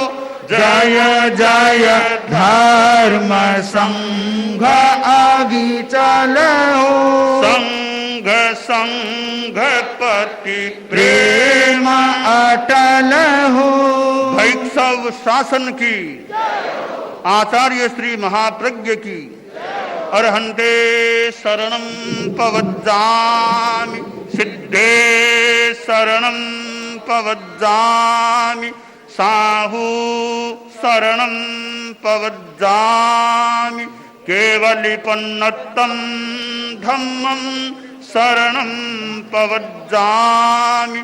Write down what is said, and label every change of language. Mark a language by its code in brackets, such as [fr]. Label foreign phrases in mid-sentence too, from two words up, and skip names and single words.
[hi] जय जय धर्म संघ अविचल हो। संघ संघ पति प्रेम अटल हो। भैक्षव शासन की, आचार्य श्री महाप्रज्ञ की। [pra] अर्हन्ते शरणं पवज्जामि, सिद्धे शरणं पवज्जामि, साहू शरणं पवज्जामि, केवलिपन्नतं धम्मं शरणं पवज्जामि।